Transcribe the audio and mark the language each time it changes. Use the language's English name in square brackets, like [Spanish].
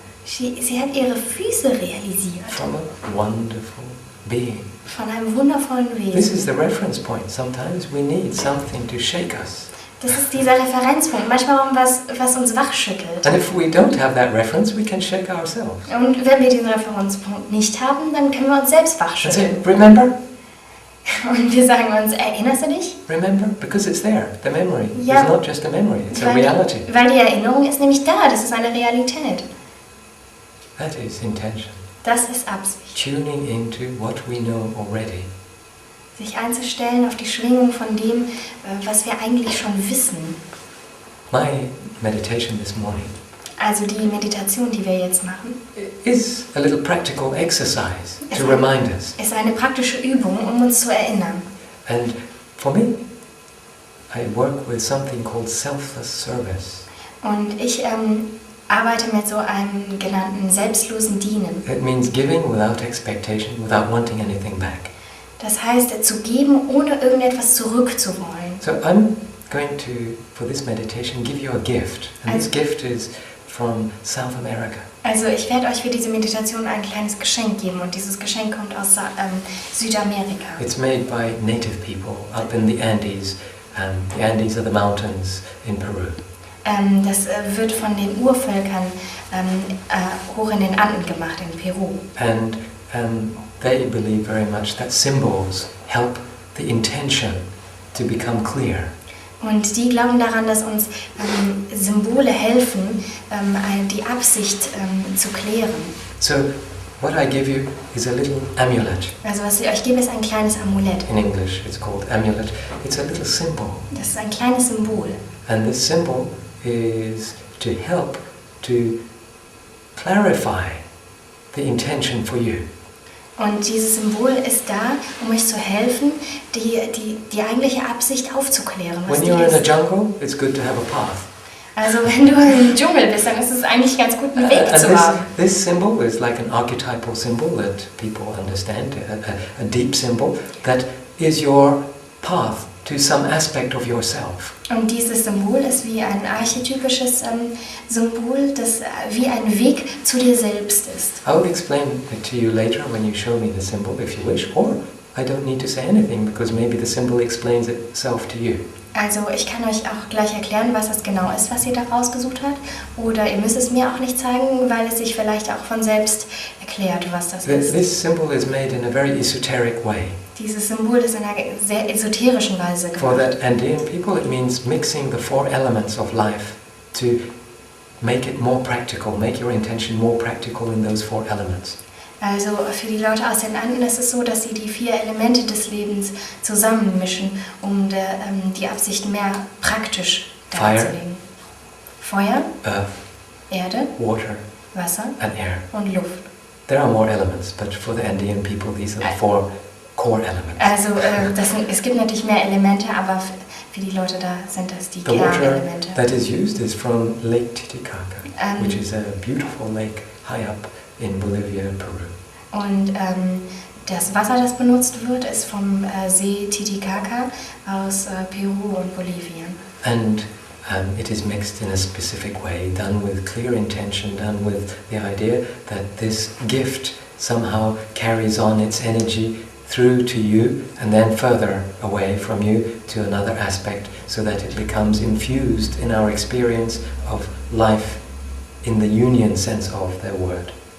[German] Sie hat ihre Füße realisiert. [English] from a wonderful being. [German] Von einem wundervollen [English] This [German] Wesen. [English] is the reference point. Sometimes we need something to shake us. [German] Das ist dieser Referenzpunkt. Manchmal was uns wachschüttelt. [English] And if we don't have that reference, we can shake ourselves. [German] Und wenn wir diesen Referenzpunkt nicht haben, dann können wir uns selbst [English] And say, [German] wachschütteln. [English] remember? [German] Und wir sagen uns, erinnerst du dich? [English] Remember? Because it's there. The memory [German] Ja. [English] is not just a memory, it's a reality. [German] Weil die Erinnerung ist nämlich da. Das ist eine Realität. [English] That is intention. [German] Das ist Absicht. [English] Tuning into what we know already. [German] Sich einzustellen auf die Schwingung von dem, was wir eigentlich schon wissen. [English] My meditation this morning [German] Also die Meditation, die wir jetzt machen, [English] is a little practical exercise to Yes. remind us. [German] ist eine praktische Übung, um uns zu erinnern. [English] And for me, I work with something called selfless service. [German] Und ich arbeite mit so einem genannten selbstlosen Dienen. [English] It means giving without expectation, without wanting anything back. [German] Das heißt, zu geben, ohne irgendetwas zurückzuwollen. [English] So I'm going to, for this meditation, give you a gift. And this gift is from South America. [German] Also ich werde euch für diese Meditation ein kleines Geschenk geben und dieses Geschenk kommt aus Südamerika. [English] It's made by native people up in the Andes. The Andes are the mountains in Peru. [German] Das wird von den Urvölkern hoch in den Anden gemacht, in Peru. [English] And they believe very much that symbols help the intention to become clear. [German] Und die glauben daran, dass uns Symbole helfen, die Absicht zu klären. [English] So what I give you is a little amulet. [German] Also was ich euch gebe, ist ein kleines Amulett. [English] In English it's called amulet. It's a little symbol. [German] Das ist ein kleines Symbol. [English] And this symbol is to help to clarify the intention for you. [German] Und dieses Symbol ist da, um euch zu helfen, die eigentliche Absicht aufzuklären. Was [English] When [German] die [English] you're in a [German] ist. [English] jungle, it's good to have a path. [German] Also wenn du im Dschungel bist, dann ist es eigentlich ganz gut, einen Weg [English] And [German] zu haben. [English] this symbol is like an archetypal symbol that people understand, a deep symbol that is your path to some aspect of yourself. [German] Und dieses Symbol ist wie ein archetypisches Symbol, das wie ein Weg zu dir selbst ist. [English] I will explain it to you later when you show me the symbol if you wish, or I don't need to say anything because maybe the symbol explains itself to you. [German] Also ich kann euch auch gleich erklären, was es genau ist, was ihr da rausgesucht habt. Oder ihr müsst es mir auch nicht zeigen, weil es sich vielleicht auch von selbst erklärt, was das ist. [English] This symbol is made in a very esoteric way. [German] Dieses Symbol ist in einer sehr esoterischen Weise [English] For [German] gemacht. [English] the Andean people, it means mixing the four elements of life to make it more practical, make your intention more practical in those four elements. [German] Also für die Leute aus den Anden ist es so, dass sie die 4 Elemente des Lebens zusammenmischen, um die Absicht mehr praktisch darzulegen. Feuer, [English] Earth, [German] Erde, [English] water, [German] Wasser [English] and air. [German] und Luft. [English] There are more elements, but for the Andean people, these are the four core elements. [German] Also es gibt natürlich mehr Elemente, aber für die Leute da sind das die [English] The water [German] Kernelemente. [English] that is used is from Lake Titicaca, Um, which is a beautiful lake high up in Bolivia, Peru. [German] Und das Wasser, das benutzt wird, ist vom See Titicaca aus Peru und Bolivien. [English] And it is mixed in a specific way, done with clear intention, done with the idea that this gift somehow carries on its energy through to you and then further away from you to another aspect so that it becomes infused in our experience of life in the union sense of the word.